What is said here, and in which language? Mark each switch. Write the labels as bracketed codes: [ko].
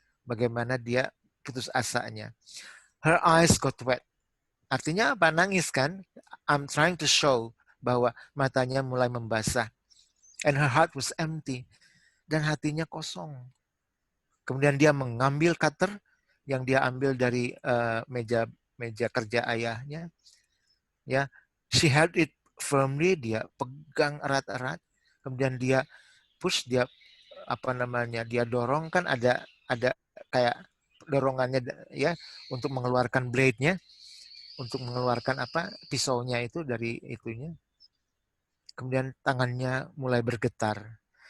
[id] Bagaimana dia putus asanya. [en] Her eyes got wet. [id] Artinya apa? Nangis kan? [en] I'm trying to show [id] bahwa matanya mulai membasah. [en] And her heart was empty. [id] Dan hatinya kosong. Kemudian dia mengambil cutter yang dia ambil dari meja kerja ayahnya. Ya, [en] she held it firmly, [id] dia pegang erat-erat. Kemudian dia push, dia dia dorong, kan ada kayak dorongannya ya untuk mengeluarkan blade-nya, untuk mengeluarkan pisaunya itu dari itunya. Kemudian tangannya mulai bergetar.